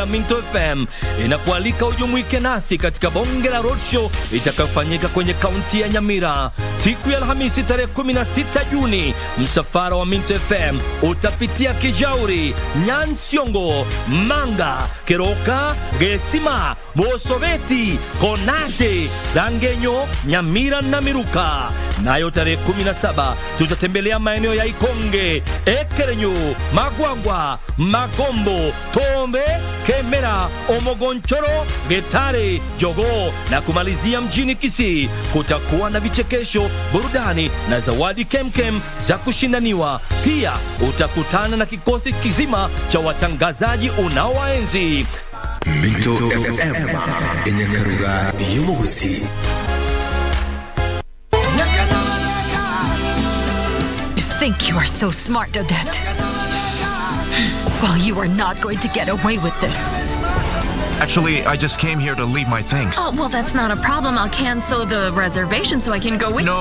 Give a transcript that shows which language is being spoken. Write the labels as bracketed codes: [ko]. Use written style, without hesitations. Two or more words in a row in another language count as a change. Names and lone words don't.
[sw] Minto FM inakualika ujumuike nasi katika bonge la roadshow itakayofanyika kwenye kaunti ya Nyamira siku ya Alhamisi tarehe 16 Juni. Msafara wa Minto FM utapitia Kijauri, Nyansiongo, Manga, Keroka, Gesima, Bosoveti, Konate, Dangenyo, Nyamira na Miruka. Nayo tarehe 17 tutatembelea maeneo ya Ikonge, Ekerenyu, Magwangwa, Magombo, Tombe, Kemera, Omogonchoro, Getare, Jogo na kumalizia mjini Kisii. Kutakuwa na vichekesho, burudani na zawadi kemkem za kushindaniwa. Pia utakutana na kikosi kizima cha watangazaji unaowaenzi. Minto FM yenye [guz] karuga y'umuguzi. [en] You think you are so smart, Odette? Well, you are not going to get away with this. Actually, I just came here to leave my things. Oh, well, that's not a problem. I'll cancel the reservation so I can go with you.